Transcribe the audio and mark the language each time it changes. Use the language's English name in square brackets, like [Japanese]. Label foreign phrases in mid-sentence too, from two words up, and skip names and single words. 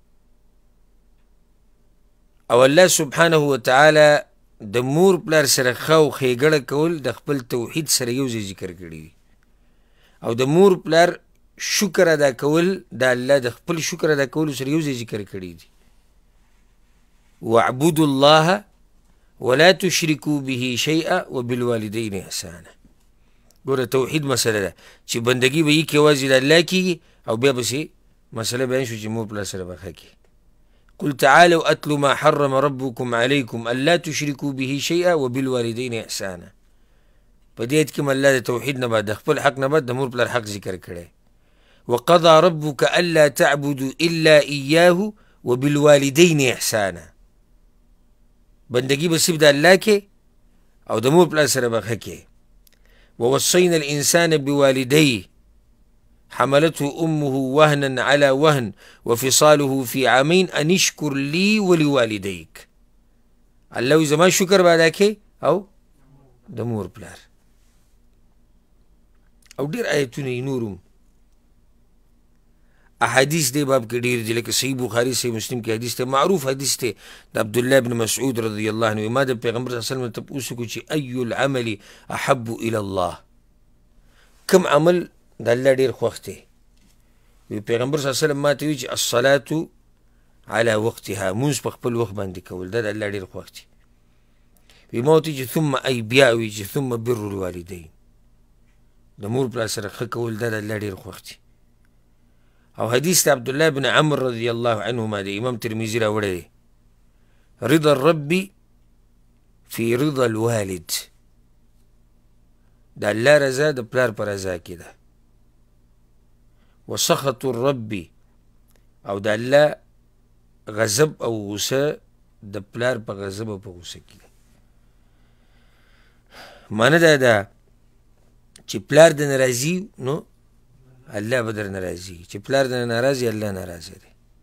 [Pashto] او الله سبحانه وتعالی د مور پلار سره ښه او ښېګړه کول د خپل توحید سره یو ځای ذکر کړي وي، او د مور پلار شکر ادا کول د الله د خپل شکر ادا کولو سره یو ځای ذکر کړي دي. [Arabic] واعبدوا الله ولا تشركوا به شيئا وبالوالدين احسانا. [Pashto] ګوره توحید مسله ده چې بندګي به یې کې یوازې د الله کېږي، او بیا پسې مسله بیان شو چې مور پلار سره به ښه کړي. [Arabic] قل تعالوا اتلوا ما حرم ربكم عليكم الا تشركوا به شيئا وبالوالدين احسانا. [Pashto] په دې کې الله د توحید نه بعد د خپل حق نه بعد د مور پلار حق ذکر کړی. [Arabic] وقضى ربك الا تعبدوا الا اياه وبالوالدين احسانا. [Pashto] بندگی به صرف د الله کې او د مور پلار سره به ښه کې. [Arabic] ووصينا الانسان بوالديه حملته امه وهنا على وهن وفصاله في عامين ان اشكر لي ولوالديك. [Pashto] الله زما شکر به ادا کې او د مور پلار. او ډېر آیتونه یې نورم. احادیث دی باب کې ډېر دي، لکه صحیح بخاري صحیح مسلم کې حدیث دی، معروف حدیث دی د عبدالله بن مسعود رضی الله عنه. ما د پیغمبر صلی الله علیه وسلم ته تپوس وکړو چې [Arabic] ای العمل احب الى الله، [Pashto] کوم عمل د الله ډېر خوښ دی؟ پیغمبر صلی الله علیه وسلم ما ته وایي چې [Arabic] الصلاة على وقتها، [Pashto] مونځ په خپل وخت باندې کول دا د الله ډېر خوښ دی. وی ما ورته وایي چې [Arabic] ثم ای [Pashto] بیا وایي چې [Arabic] ثم بر الوالدین، [Pashto] د مور پلار سره ښه کول دا د الله ډېر خوښ دی. او حدیث د عبدالله بن عمر رضی الله عنهما دی، امام ترمذي راوړی دی، [Arabic] رضا الرب فی رضا الوالد، [Pashto] د الله رضا د پلار په رضا کې ده. [Arabic] وسخط الرب، [Pashto] او د الله غضب او غصه د پلار په غضب او په غصه کې ده. معنی دا ده چې پلار د ناراضي نو الله به در ناراضي، چې پلار د ناراضي الله ناراضه دی.